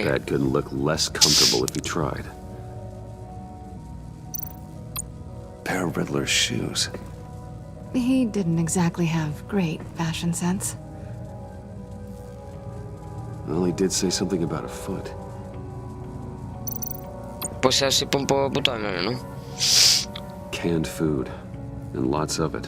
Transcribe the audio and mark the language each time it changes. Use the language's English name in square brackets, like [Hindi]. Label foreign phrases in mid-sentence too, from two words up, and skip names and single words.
[English] bed couldn't look less comfortable if he tried. Pair of Riddler's shoes. He didn't exactly have great fashion sense. Well, he did say something about a foot. [Romanian] Poți să pun pe butoanele, nu? [English] Canned food. And lots of it.